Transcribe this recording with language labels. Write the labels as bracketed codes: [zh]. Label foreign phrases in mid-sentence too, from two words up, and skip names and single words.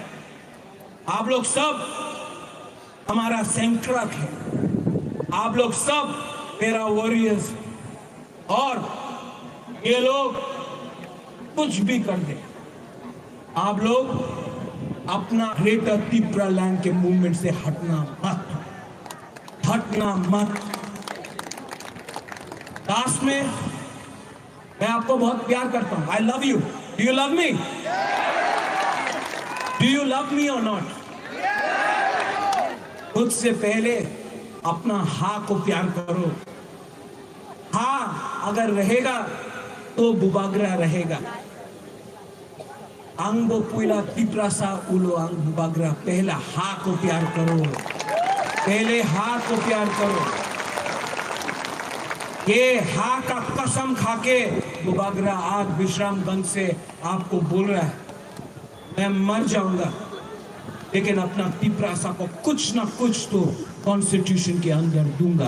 [hi] आप लोग सब हमारा सेंट्रक है, आप लोग सब मेरा वॉरियर्स, और ये लोग कुछ भी कर दे, आप लोग अपना ग्रेटर त्रिपुरा लैंड के मूवमेंट से हटना मत। लास्ट में मैं आपको बहुत प्यार करता हूं। [en] I love you. Do you love me? Do you love me or not? [hi] खुद से पहले अपना हाँ को प्यार करो। हाँ अगर रहेगा तो बुबागरा रहेगा। [trp] अंगो पुला तिप्रासा उलो अंग बुबागरा। [hi] पहला हाँ को प्यार करो, पहले हाँ को प्यार करो। ये हाँ का कसम खाके बुबागरा आज विश्रामगंज से आपको बोल रहा है, मैं मर जाऊंगा लेकिन अपना तिप्रासा को कुछ ना कुछ तो कॉन्स्टिट्यूशन के अंदर दूंगा।